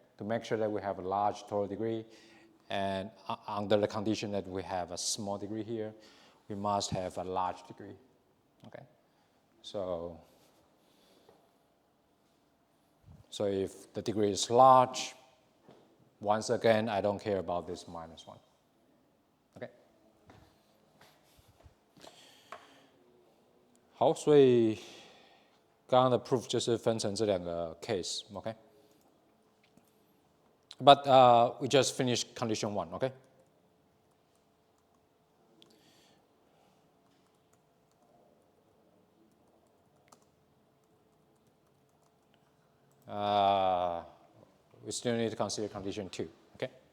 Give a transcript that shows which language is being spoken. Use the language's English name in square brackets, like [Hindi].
[English] To make sure that we have a large total degree, and under the condition that we have a small degree here, we must have a large degree, okay? So if the degree is large, once again, I don't care about this minus 1, okay? [Chinese] 好，所以刚刚的 proof 就是分成这2个 case, okay? [English] But we just finished condition 1, okay? We still need to consider condition 2, okay?